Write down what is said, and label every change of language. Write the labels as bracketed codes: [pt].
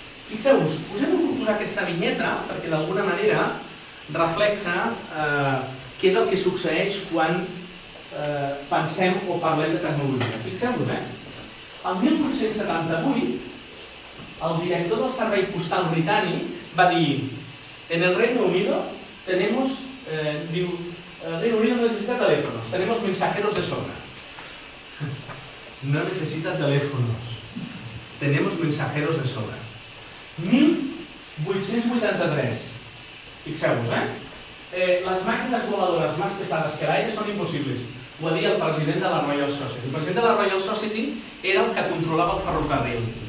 [ca] Fixeu-vos, us he volgut posar aquesta vinyeta perquè d'alguna manera reflexa què és el que succeeix quan pensem o parlem de tecnologia. Fixeu-vos, el 1878 el director del Servei Postal Britànic va dir [es] en el Reino Unido tenemos, el Reino Unido no necesita teléfonos, tenemos mensajeros de sobra. No necesita teléfonos, tenemos mensajeros de sobra. [ca] 1883, fixeu-vos, les màquines voladores més pesades que l'aire són impossibles. Ho va dir el president de la Royal Society. El president de la Royal Society era el que controlava el ferrocarril.